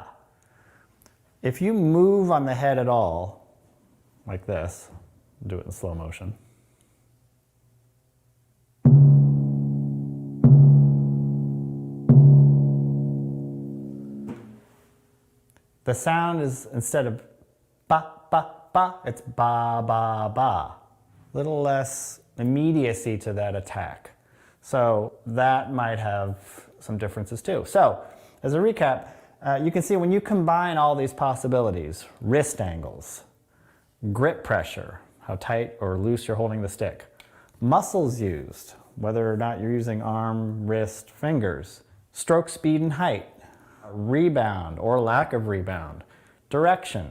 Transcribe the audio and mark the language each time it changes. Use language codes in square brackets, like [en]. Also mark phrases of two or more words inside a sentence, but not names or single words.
[en] If you move on the head at all, like this, do it in slow motion. The sound is, instead of ba, ba, ba, it's ba, ba, ba. Little less immediacy to that attack. So that might have some differences too. So, as a recap, you can see when you combine all these possibilities, wrist angles, grip pressure, how tight or loose you're holding the stick, muscles used, whether or not you're using arm, wrist, fingers, stroke speed and height, rebound or lack of rebound, direction.